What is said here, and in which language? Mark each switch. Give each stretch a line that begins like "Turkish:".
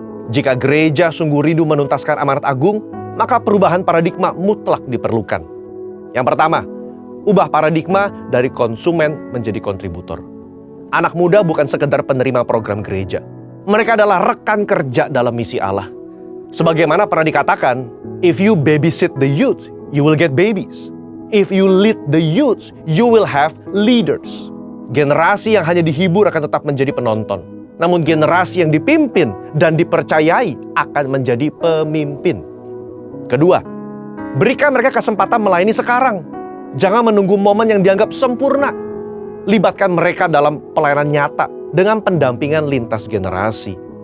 Indonesian: Jika gereja sungguh rindu menuntaskan amanat agung, maka perubahan paradigma mutlak diperlukan. Yang pertama, ubah paradigma dari konsumen menjadi kontributor. Anak muda bukan sekedar penerima program gereja. Mereka adalah rekan kerja dalam misi Allah. Sebagaimana pernah dikatakan,
English: if you babysit the youth, you will get babies. If you lead the youth, you will have leaders.
Indonesian: Generasi yang hanya dihibur akan tetap menjadi penonton. Namun generasi yang dipimpin dan dipercayai akan menjadi pemimpin. Kedua, berikan mereka kesempatan melayani sekarang. Jangan menunggu momen yang dianggap sempurna. Libatkan mereka dalam pelayanan nyata dengan pendampingan lintas generasi.